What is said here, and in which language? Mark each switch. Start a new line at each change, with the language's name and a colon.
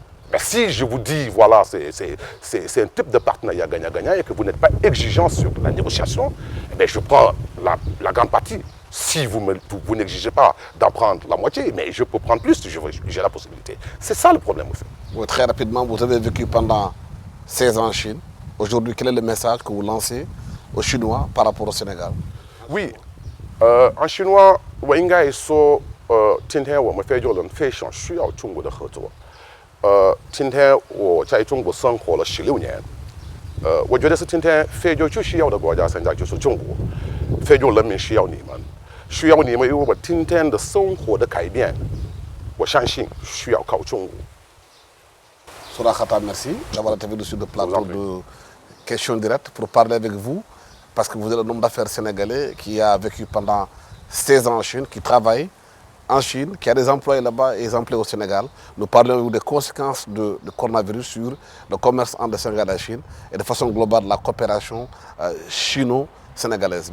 French: Mais si je vous dis, voilà, c'est un type de partenariat gagnant-gagnant et que vous n'êtes pas exigeant sur la négociation, je prends la grande partie. Si vous n'exigez pas d'en prendre la moitié, mais je peux prendre plus, j'ai la possibilité. C'est ça le problème, au fait. Oui, très rapidement, vous avez vécu pendant 16 ans en Chine. Aujourd'hui, quel est le message que vous lancez aux Chinois par rapport au Sénégal? Oui, en chinois,
Chinese: 我应该说，今天我们非洲人非常需要中国的合作。今天我在中国生活了16年，我觉得是今天非洲最需要的国家，现在就是中国。非洲人民需要你们，需要你们，因为我今天的生活的改变，我相信需要靠中国。
French: Soura Khata, merci d'avoir été venu sur le plateau de Questions Directes pour parler avec vous, parce que vous êtes un homme d'affaires sénégalais qui a vécu pendant 16 ans en Chine, qui travaille en Chine, qui a des employés là-bas et des employés au Sénégal. Nous parlons des conséquences du coronavirus sur le commerce entre le Sénégal et la Chine et de façon globale la coopération chino-sénégalaise.